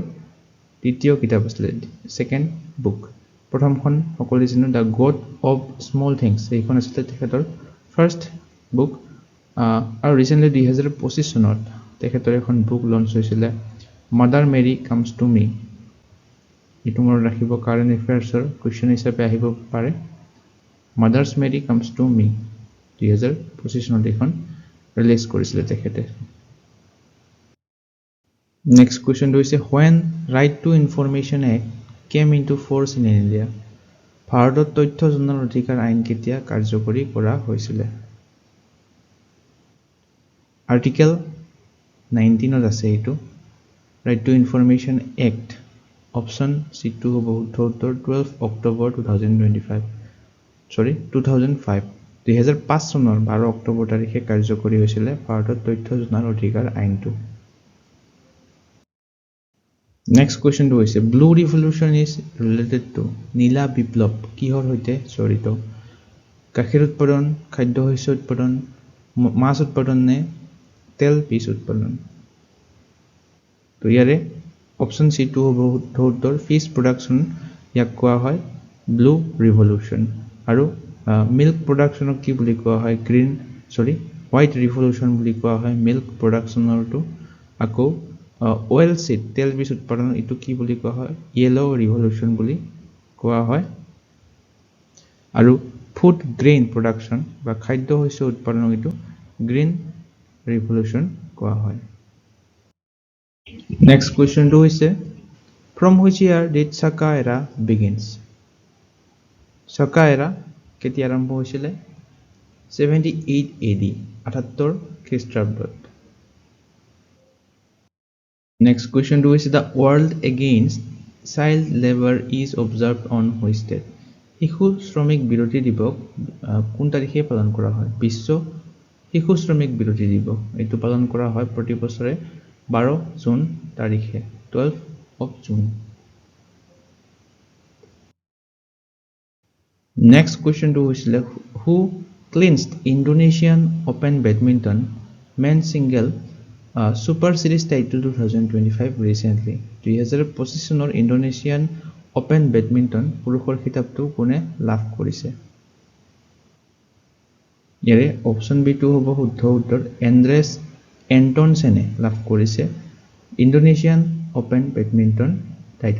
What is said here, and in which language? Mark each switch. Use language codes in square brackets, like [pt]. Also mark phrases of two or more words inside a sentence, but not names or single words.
[as] দ্বিতীয় কিতাপ আছিল [en] second book [as] প্ৰথমখন সকলোৱে জানো দ্য গড অফ স্মল থিংছ এইখন আছিল তেখেতৰ [en] first book [as] আৰু ৰিসেন্টলি 2025 চনত তেখেতৰ এখন বুক লঞ্চ হৈছিল মাদাৰ মেৰী কামছ টু মি ইটো মনত ৰাখিব [en] current affairs question [as] হিচাপে আহিব পাৰে মাদাৰ্ছ মেৰী কামছ টু মি 2025 চনত এখন ৰিলিজ কৰিছিল তেখেতে [en] next question হৈছে when right to information act came into force in India [as] ভাৰতত তথ্য জনাৰ অধিকাৰ আইন কেতিয়া কাৰ্যকৰী কৰা হৈছিল আৰ্টিকেল 19 ত আছে এটো [en] right to information act option C2 [as] হ'ব শুদ্ধ উত্তৰ 12 অক্টোবৰ 2005 চনৰ 12 অক্টোবৰ তাৰিখে কাৰ্যকৰী হৈছিল ভাৰতত তথ্য জনাৰ অধিকাৰ আইনটো [en] Next question to is blue revolution is related [as] to নীলা বিপ্লৱ কিহৰ হৈতে জড়িত গাখীৰ উৎপাদন খাদ্য শস্য উৎপাদন মাছ উৎপাদন নে তেল বীজ উৎপাদন তো ইয়াৰে অপশন C2 হ'ব শুদ্ধ উত্তৰ [en] fish production [as] ইয়াক কোৱা হয় [en] blue revolution [as] আৰু [en] milk production [as] কি বুলি কোৱা হয় [en] white revolution [as] বুলি কোৱা হয় [en] milk production [as] আকৌ [en] oil seed [as] তেল বীজ উৎপাদন ইটো কি বুলি কোৱা হয় [en] yellow revolution [as] বুলি কোৱা হয় আৰু [en] food grain production [as] বা খাদ্য শস্য উৎপাদন ইটো [en] green revolution [as] কোৱা হয় [en] next question to is from which year did Shaka era begins Shaka era [as] কেতিয়া আৰম্ভ হৈছিল [en] 78 AD 78 খ্ৰীষ্টাব্দত Next question to is the world against child labor is observed on which date? [as] শিশু শ্ৰমিক বিৰোধী দিৱস কোন তাৰিখে পালন কৰা হয় বিশ্ব শিশু শ্ৰমিক বিৰোধী দিৱস এটো পালন কৰা হয় প্ৰতি বছৰে 12 জুন তাৰিখে 12 [en] of June Next question to is who clinched Indonesian Open Badminton men's single Super Series title 2025 recently 2025 [as] চনৰ ইণ্ডোনেছিয়ান ওপেন বেডমিণ্টন পুৰুষৰ খিতাপটো কোনে লাভ কৰিছে ইয়াৰে অপচন বি2 হ'ব শুদ্ধ উত্তৰ এন্ড্ৰেছ এন্টনছেনে লাভ কৰিছে ইণ্ডোনেছিয়ান ওপেন বেডমিণ্টন টাইটেল